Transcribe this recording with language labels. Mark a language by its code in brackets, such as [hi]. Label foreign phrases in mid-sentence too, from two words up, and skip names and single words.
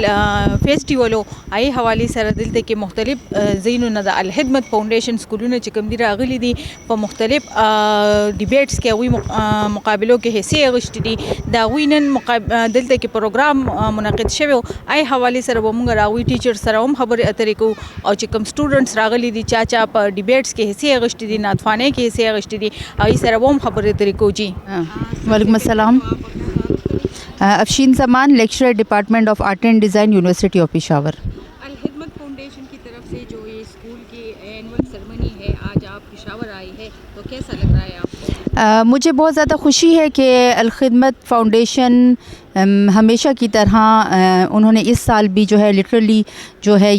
[ps] فیسټیول ای حوالې سره دلته کې مختلف ځایونو د الخدمت فاونډیشن سکولونه چې کوم دي راغلي دي په مختلف ډیبیټس کې هغوی مقابلو کې حصې اخیستې دي د هغوی نن دلته کې پروګرام منعقد شوی و ای حوالې سره به مونږ د هغوی ټیچر سره هم خبرې اترې کوو او چې کوم سټوډنټس راغلي دي چا په ډیبیټس کې حصې اخیستې دي نعتخوانۍ کې حصې اخیستې دي هغوی سره به هم خبرې اترې کوو. جی [ar] وعلیکم السلام. [en] Afsheen Zaman, Lecturer Department of Art and Design, University of Peshawar. [ur] الخدمت فاؤنڈیشن کی طرف سے جو یہ اسکول کی [en] annual ceremony [ur] ہے آج آپ پشاور آئی ہے تو کیسا لگ رہا ہے آپ کو؟ مجھے بہت زیادہ خوشی ہے کہ الخدمت فاؤنڈیشن ہمیشہ کی طرح انہوں نے اس سال بھی جو ہے لٹرلی جو ہے